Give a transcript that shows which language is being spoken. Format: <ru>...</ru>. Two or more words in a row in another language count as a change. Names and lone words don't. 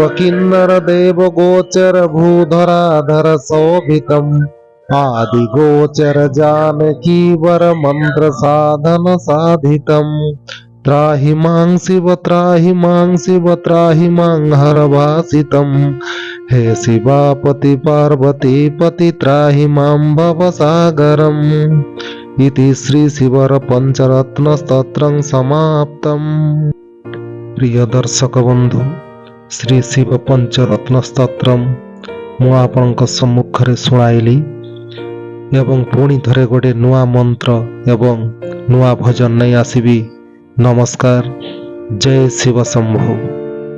<sa>किन्नर देव गोचर भूधराधर शोभितम आदि गोचर जानकी वर मंत्र साधन साधितम त्राहि मां शिव त्राहि मां शिव त्राहि मां हर भासितम हे शिवापति पार्वती पति त्राहि मां भव सागरम इति श्री शिवर पंचरत्न स्तोत्रं समाप्तम।</sa> <or>ପ୍ରିୟ ଦର୍ଶକ ବନ୍ଧୁ ଶ୍ରୀ ଶିବ ପଞ୍ଚରତ୍ନ ସ୍ତୋତ୍ରମ ମୁଁ ଆପଣଙ୍କ ସମ୍ମୁଖରେ ଶୁଣାଇଲି ଏବଂ ପୁଣି ଥରେ ଗୋଟେ ନୂଆ ମନ୍ତ୍ର ଏବଂ ନୂଆ ଭଜନ ନେଇ ଆସିବି। ନମସ୍କାର। ଜୟ ଶିବ ଶମ୍ଭୁ।</or>